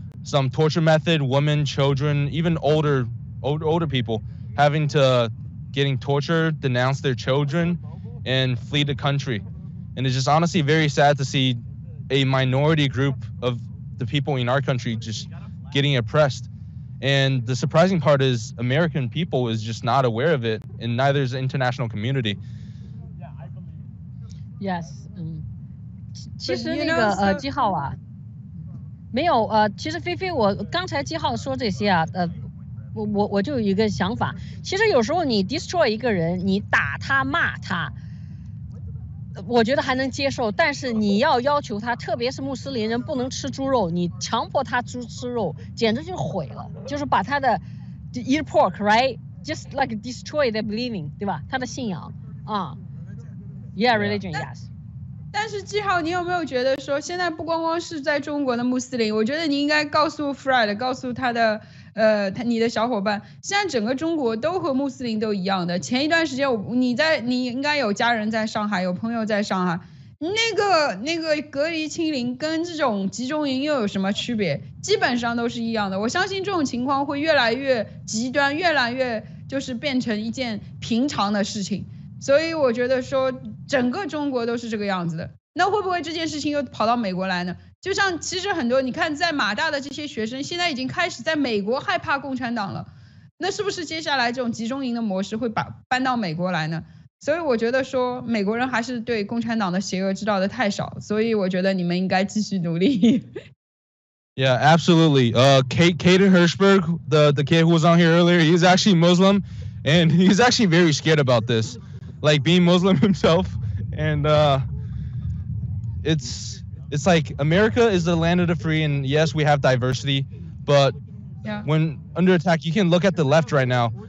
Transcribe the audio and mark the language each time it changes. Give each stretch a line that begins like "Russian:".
English: Some torture method, women, children, even older people getting tortured, denounce their children, and flee the country. And it's just honestly very sad to see a minority group of the people in our country just getting oppressed. And the surprising part is American people is just not aware of it, and neither is the international community. Yes.
Chinese: 其实那个基浩啊，没有其实菲菲我刚才基浩说这些啊，我就有一个想法，其实有时候你 destroy 一个人，你打他骂他，我觉得还能接受，但是你要求他，特别是穆斯林人不能吃猪肉，你强迫他吃肉，简直就毁了，就是把他的
English: eat pork right just like destroy their believing
Chinese: 对吧？他的信仰啊 ，
English: yeah religion yes。
Chinese: 但是季浩，你有没有觉得说，现在不光光是在中国的穆斯林，我觉得你应该告诉 Fred， 告诉他的你的小伙伴，现在整个中国都和穆斯林都一样的。前一段时间你应该有家人在上海，有朋友在上海，那个隔离清零跟这种集中营又有什么区别？基本上都是一样的。我相信这种情况会越来越极端，越来越就是变成一件平常的事情。所以我觉得说整个中国都是这个样子的，那会不会这件事情又跑到美国来呢？就像其实很多你看在马大的这些学生现在已经开始在美国害怕共产党了，那是不是接下来这种集中营的模式会搬到美国来呢？所以我觉得说美国人还是对共产党的邪恶知道的太少，所以我觉得你们应该继续努力。
English: Yeah, absolutely. Caden Hirschberg, the kid who was on here earlier, he's actually Muslim, and he's actually very scared about this, like being Muslim himself. And it's like America is the land of the free, and yes, we have diversity, but when under attack, you can look at the left right now.